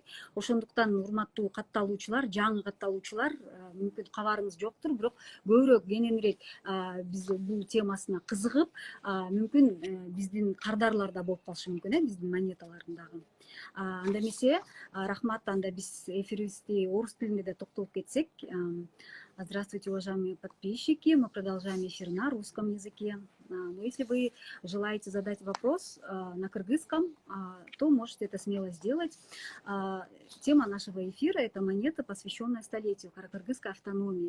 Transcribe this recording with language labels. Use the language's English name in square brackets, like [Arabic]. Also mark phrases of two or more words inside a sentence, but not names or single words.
[Kyrgyz] Ошондуктан урматтуу катталуучулар, жаңы катталуучулар, мүмкүн кабарыңыз жоктур, бирок көбүрөөк кененирээк биз бул темасына кызыгып, мүмкүн биздин кардарлар да болуп калышы мүмкүн, биздин монеталардын дагы. Анда эмесе рахмат, анда биз эфирибизди орус тилинде да токтолуп кетсек. [Russian] Здравствуйте, уважаемые подписчики. Мы продолжаем эфир на русском языке. Но если вы желаете задать вопрос на кыргызском, то можете это смело сделать. Тема нашего эфира – это монета, посвященная столетию каракыргызской автономии.